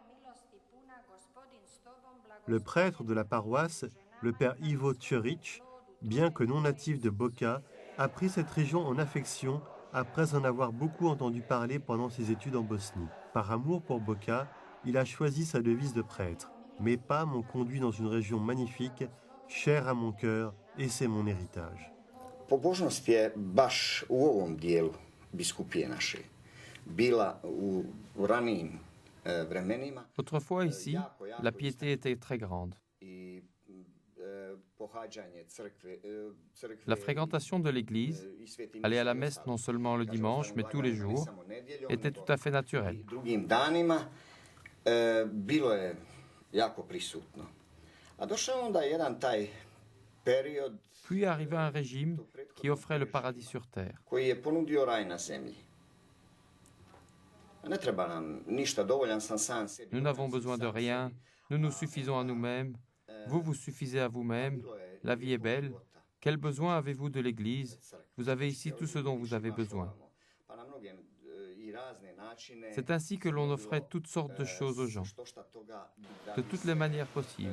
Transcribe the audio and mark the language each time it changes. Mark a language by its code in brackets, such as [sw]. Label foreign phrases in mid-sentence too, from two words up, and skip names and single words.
[fr] Le prêtre de la paroisse, le père Ivo Tjuric, bien que non natif de Boka, a pris cette région en affection après en avoir beaucoup entendu parler pendant ses études en Bosnie. Par amour pour Boka, il a choisi sa devise de prêtre. Mes pas m'ont conduit dans une région magnifique, chère à mon cœur, et c'est mon héritage. [hr] Pobožnost je baš u ovom dijelu biskupije naše bila u ranijim vremenima. [fr] Autrefois ici, la piété était très grande. La fréquentation de l'église, aller à la messe non seulement le dimanche, mais tous les jours, était tout à fait naturelle. [hr] Drugim danima bilo je jako prisutno. A došao onda jedan taj period [fr] Puis arriva un régime qui offrait le paradis sur terre. [hr] koji je ponudio raj na zemlji. Ne treba nam ništa, dovoljan sam sam sebi. [fr] Nous n'avons besoin de rien, nous nous suffisons à nous-mêmes, vous vous suffisez à vous-même, la vie est belle. Quel besoin avez-vous de l'Église? Vous avez ici tout ce dont vous avez besoin. C'est ainsi que l'on offrait toutes sortes de choses aux gens, de toutes les manières possibles.